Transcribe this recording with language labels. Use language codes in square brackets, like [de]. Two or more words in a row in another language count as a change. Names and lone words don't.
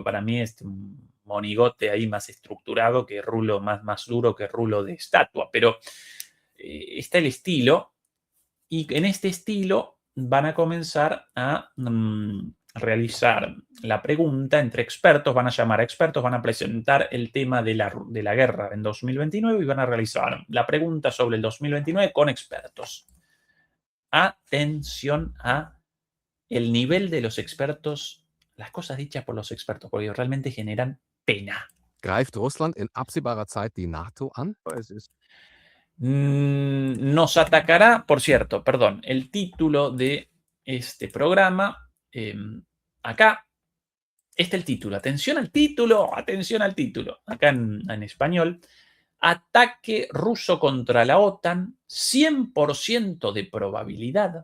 [es] Para mí es un monigote ahí más estructurado que rulo, más duro que rulo de estatua, pero está el estilo, y en este estilo van a comenzar a realizar la pregunta entre expertos, van a llamar a expertos, van a presentar el tema de la guerra en 2029 y van a realizar la pregunta sobre el 2029 con expertos. Atención a el nivel de los expertos, las cosas dichas por los expertos, porque realmente generan pena. [de] Greift Russland in absehbarer Zeit die NATO an? [es] Nos atacará, por cierto, perdón, el título de este programa, acá está el título, atención al título, acá en español: ataque ruso contra la OTAN, 100% de probabilidad.